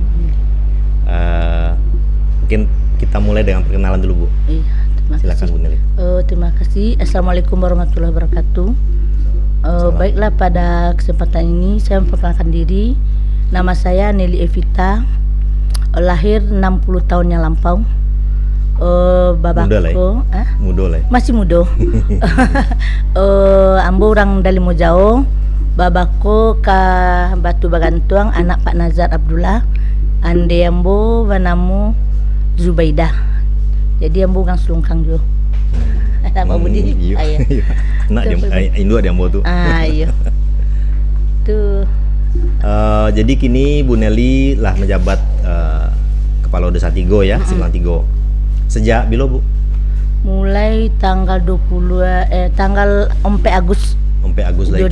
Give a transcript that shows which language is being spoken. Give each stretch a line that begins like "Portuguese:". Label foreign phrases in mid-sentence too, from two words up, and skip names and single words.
Indonesian: Mungkin kita mulai dengan perkenalan dulu, Bu. Iya, Silakan, Bu Nelly. Terima kasih.
Arabic: السلام عليكم ورحمة الله وبركاته.
Indonesian: Baiklah, pada kesempatan ini saya memperkenalkan diri. Nama saya Nelly Evita, lahir 60 tahun yang lampau.
Minangkabau: Babako muda lah.
Indonesian: Masih muda.
Minangkabau: Ambo orang dari Mojao. Babako ka Batu Bagantuang, anak Pak Nazar Abdullah. Ande ambo banamu Zubaidah. Jadi ambo orang Selungkang jo. Nama Budi. Iya. Nak Indo ada ambo tuh. Iya. Tuh. Jadi kini Bu Nelly lah menjabat Kepala Desa Tigo ya, Silungkang Tigo. Sejak bila, Bu?
Indonesian: Mulai tanggal 4 Agustus 4 Agustus lagi